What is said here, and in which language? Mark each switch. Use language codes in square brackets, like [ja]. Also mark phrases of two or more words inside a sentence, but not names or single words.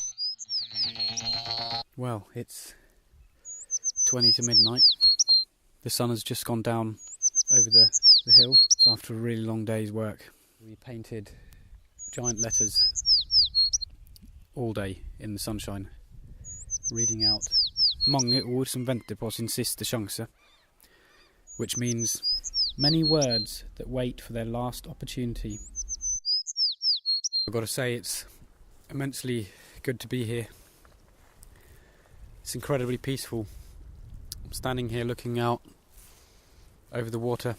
[en] Well, it's 20 to midnight. The sun has just gone down over the hill. It's after a really long day's work. We painted giant letters all day in the sunshine, reading out [no] "Mange ord som venter på sin siste sjanse," [en] which means many words that wait for their last opportunity. I've got to say, it's immensely good to be here. It's incredibly peaceful. I'm standing here looking out over the water.